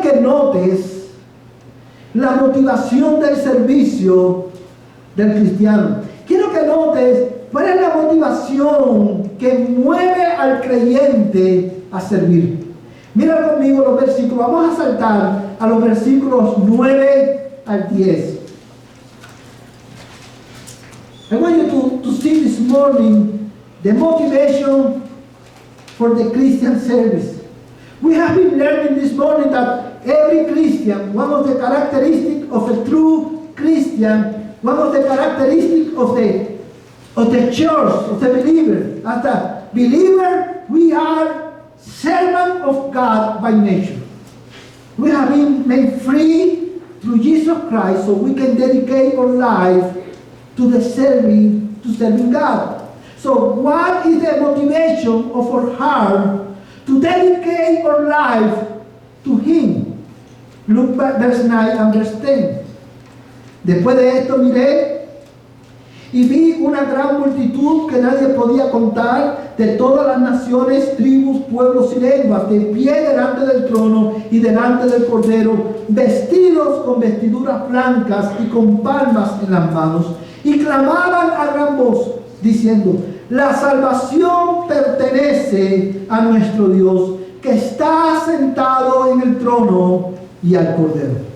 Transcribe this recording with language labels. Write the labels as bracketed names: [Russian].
[Spanish] quiero que notes la motivación del servicio del cristiano. Quiero que notes cuál es la motivación que mueve al creyente a servir. Mira conmigo los versículos. Vamos a saltar a los versículos 9 al 10. [English] I want you to see this morning the motivation for the Christian service. We have been learning this morning that every Christian, one of the characteristics of a true Christian, one of the characteristics of the church, of the believer, as a believer, we are servants of God by nature. We have been made free through Jesus Christ, so we can dedicate our life to serving God. So what is the motivation of our heart to dedicate our life to Him? Look back verse 9 and verse 10. [Spanish] Después de esto miré y vi una gran multitud que nadie podía contar, de todas las naciones, tribus, pueblos y lenguas, de pie delante del trono y delante del Cordero, vestidos con vestiduras blancas y con palmas en las manos, y clamaban a gran voz, diciendo: la salvación pertenece a nuestro Dios, que está sentado en el trono y al Cordero.